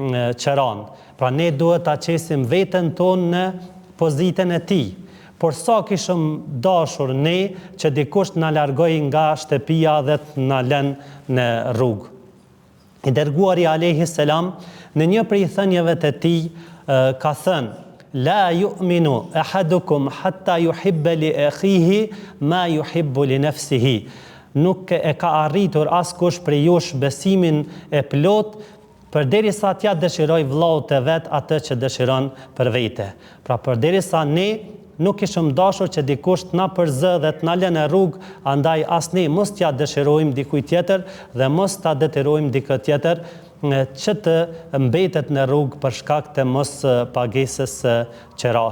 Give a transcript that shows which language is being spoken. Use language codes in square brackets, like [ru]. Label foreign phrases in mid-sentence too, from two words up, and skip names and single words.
[sq] Pra ne duhet ta qesim veten ton në pozitën e tij. por sa kishëm dashur ne që dikush na largoj nga shtëpia dhe të na lën në rrugë. I dërguari [ar] عليه السلام [sq] në një prej thënieve të tij ka thënë: [ar] لا يؤمن أحدكم حتى يحب لأخيه ما يحب لنفسه. [sq] Nuk e ka arritur askush prej jush besimin e plot përderisa t'ja dëshiroj vllaut të vet atë që dëshiron për vete. Pra përderisa ne nuk ishëm dashur që dikush t'na përzë dhe t'na lënë në rrugë, andaj as ne mos t'ja dëshirojmë dikujt tjetër dhe mos ta detirojmë dikë tjetër që të mbetet në rrugë për shkak të mos pagesës qeras.